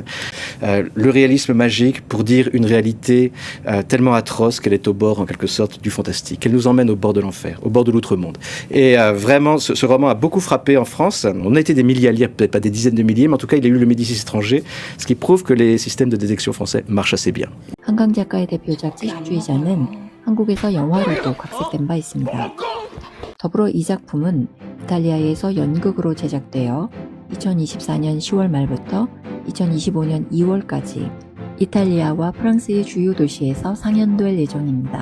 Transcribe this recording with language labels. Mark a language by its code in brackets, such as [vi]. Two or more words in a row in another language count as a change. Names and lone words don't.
[fr] Le réalisme magique pour dire une réalité tellement atroce qu'elle est au bord, en quelque sorte, du fantastique. Elle nous emmène au bord de l'enfer, au bord de l'outre-monde. Et vraiment, ce roman a beaucoup frappé en France. On a été des milliers à lire, peut-être pas des dizaines de milliers, mais en tout cas, il a eu le Médicis étranger, ce qui prouve que les systèmes de détection français marchent assez bien. [ko] 한강 작가의 대표작 지식주의자는 한국에서 영화로도 각색된 바 있습니다. 더불어 이 작품은 이탈리아에서 연극으로 제작되어 2024년 10월 말부터 2025년 2월까지 이탈리아와 프랑스의 주요 도시에서 상연될 예정입니다.